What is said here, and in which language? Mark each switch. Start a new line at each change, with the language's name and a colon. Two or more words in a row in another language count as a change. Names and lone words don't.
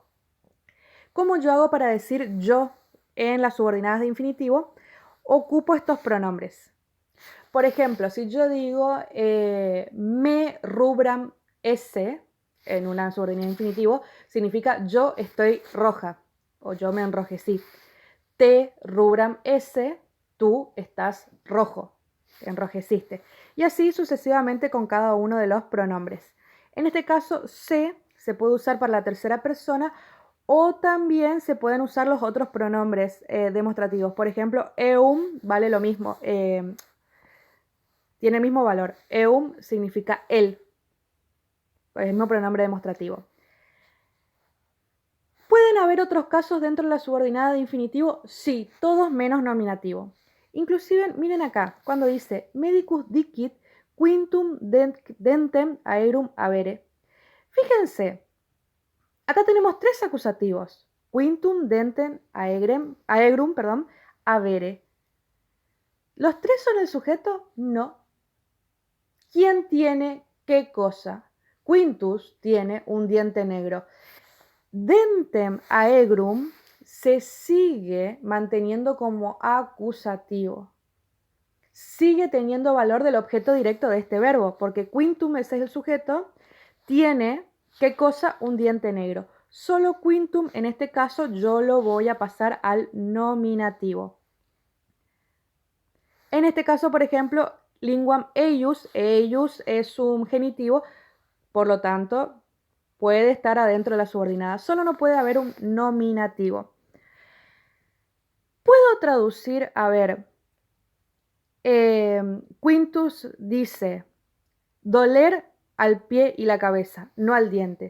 Spanish: ¿Cómo yo hago para decir yo en las subordinadas de infinitivo? Ocupo estos pronombres. Por ejemplo, si yo digo
Latin: me rubram esse
Spanish: en una subordinada de infinitivo, significa yo estoy roja o yo me enrojecí.
Latin: Te rubram esse,
Spanish: tú estás rojo, te enrojeciste. Y así sucesivamente con cada uno de los pronombres. En este caso, se puede usar para la tercera persona o también se pueden usar los otros pronombres demostrativos. Por ejemplo, eum vale lo mismo. Tiene el mismo valor. Eum significa él. Es el mismo pronombre demostrativo. ¿Pueden haber otros casos dentro de la subordinada de infinitivo? Sí, todos menos nominativo. Inclusive, miren acá, cuando dice
Latin: medicus dicit quintum dentem aerum avere.
Spanish: Fíjense, acá tenemos tres acusativos.
Latin: Quintum dentem aegrum, avere.
Spanish: ¿Los tres son el sujeto? No. ¿Quién tiene qué cosa? Quintus tiene un diente negro.
Latin: Dentem aegrum
Spanish: se sigue manteniendo como acusativo. Sigue teniendo valor del objeto directo de este verbo, porque quintum ese es el sujeto, tiene, ¿qué cosa? Un diente negro. Solo quintum, en este caso, yo lo voy a pasar al nominativo. En este caso, por ejemplo,
Latin: linguam eius
Spanish: es un genitivo, por lo tanto, puede estar adentro de la subordinada. Solo no puede haber un nominativo. Puedo traducir, a ver, Quintus dice, doler al pie y la cabeza, no al diente.